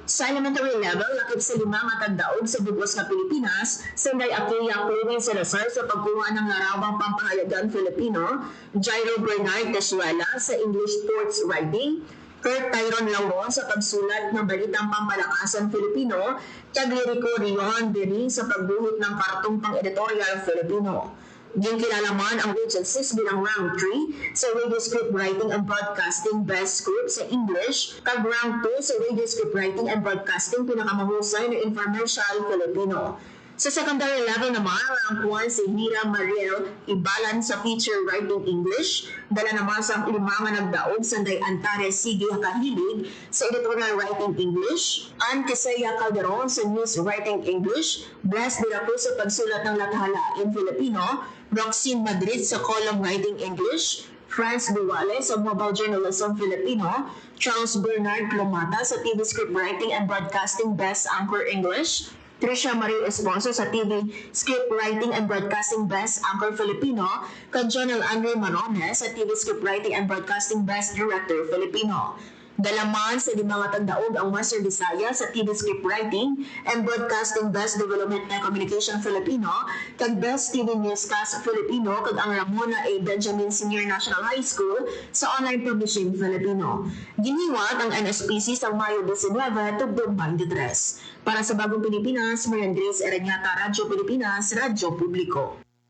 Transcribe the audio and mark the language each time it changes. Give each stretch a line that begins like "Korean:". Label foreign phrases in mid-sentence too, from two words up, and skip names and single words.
Hiligaynon: Sa elementary level, lakip sa 5 matag daog sa bugos nga Pilipinas, Senday Aquia Clothing Salazar
Filipino: sa pagkuha ng larawang pampahalagan Filipino,
Hiligaynon: Jairo Bernard Tesuela sa English Sports Writing,
Filipino: Kurt Tyron Lauron sa pagsulat ng balitang pampalakasan Filipino, kag Lirico Rion Bering sa pagbuhit ng kartong pang-editorial Filipino.
Hiligaynon: Ginkilala man ang Region 6 bilang Rank 3 sa Radio Script Writing and Broadcasting Best Script sa English, kag Rank 2 sa Radio Script Writing and Broadcasting
Filipino: pinakamahusay na Infomercial Filipino.
Hiligaynon: Sa secondary level naman, ang kuwan si Hira Mariel Ibalan sa Feature Writing English, dala naman sa 5 nga nagdaog sanday Antares Sige Kahilig sa Editorial Writing English, Ann Quisaya Calderon sa News Writing English, Bless de la Cruz sa
Filipino: pagsulat ng lathala in Filipino,
Hiligaynon: Roxine Madrid sa Column Writing English, Franz Duwale sa Mobile Journalism Filipino, Charles Bernard Plomata sa TV Script Writing and Broadcasting Best Anchor English, Tricia Marie Esponso sa TV Script Writing and Broadcasting Best Anchor Filipino, kag Jonel Andre Marones sa TV Script Writing and Broadcasting Best Director Filipino. Dalaman sa 5 nga tagdaog ang Western Visayas sa TV Script Writing and Broadcasting Best Development and Communication Filipino, kag Best TV Newscast Filipino, kag ang Ramona A. Benjamin Senior National High School sa Online Publishing Filipino. Giniwat ang NSPC sa Mayo 19, tugtog 23. Para sa Bagong Pilipinas, Marian Grace Erenieta, Radyo Pilipinas, Radyo Publiko.